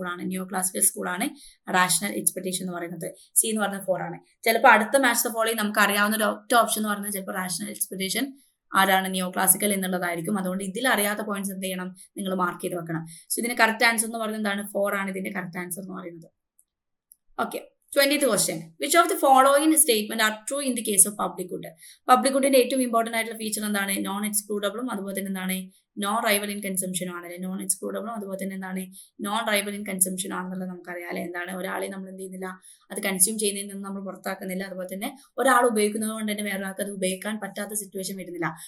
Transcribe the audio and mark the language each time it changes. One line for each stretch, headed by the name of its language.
Malayalam: നിയോ classical school ആണ് rational expectation എന്ന് പറയുന്നത്. C എന്ന് പറയുന്നത് 4 ആണ്. ചിലപ്പോൾ അടുത്ത മാച്ച് ദ ഫോളോയിങ് നമുക്ക് അറിയാവുന്ന ഒരു ഒറ്റ ഓപ്ഷൻ എന്ന് പറയുന്നത് ചിലപ്പോൾ റാഷണൽ എക്സ്പെക്ടേഷൻ ആരാണ്? നിയോ ക്ലാസിക്കൽ എന്നുള്ളതായിരിക്കും. അതുകൊണ്ട് ഇതിൽ അറിയാത്ത പോയിന്റ്സ് എന്ത് ചെയ്യണം? നിങ്ങൾ മാർക്ക് ചെയ്ത് വെക്കണം. സോ ഇതിന് കറക്റ്റ് ആൻസർ എന്ന് പറയുന്നത് എന്താണ്? 4 ആണ് ഇതിന്റെ കറക്റ്റ് ആൻസർ എന്ന് പറയുന്നത്.
English: Okay, 20th question. Which of the following statement are true in the case of public good?
Malayalam: Public goodന്റെ ഏറ്റവും ഇമ്പോർട്ടന്റ് ആയിട്ടുള്ള ഫീച്ചർ എന്താണ്? നോൺ എക്സ്ക്ലൂഡബിളും അതുപോലെ തന്നെ എന്താണ്? നോൺ റൈവൽ ഇൻ കൺസംഷനും ആണല്ലേ? നോൺ എക്സ്ക്ലൂഡബിളും അതുപോലെ തന്നെ എന്താണ്? നോൺ റൈവൽ ഇൻ കൺസംഷൻ ആണെന്നുള്ളത് നമുക്കറിയാം അല്ലെ? എന്താണ്? ഒരാളെ നമ്മൾ എന്ത് ചെയ്യുന്നില്ല, അത് കൺസ്യൂം ചെയ്യുന്നതിൽ നിന്ന് നമ്മൾ പുറത്താക്കുന്നില്ല. അതുപോലെ തന്നെ ഒരാൾ ഉപയോഗിക്കുന്നത് കൊണ്ട് തന്നെ വേറൊരാൾക്ക് അത് ഉപയോഗിക്കാൻ പറ്റാത്ത സിറ്റുവേഷൻ വരുന്നില്ല.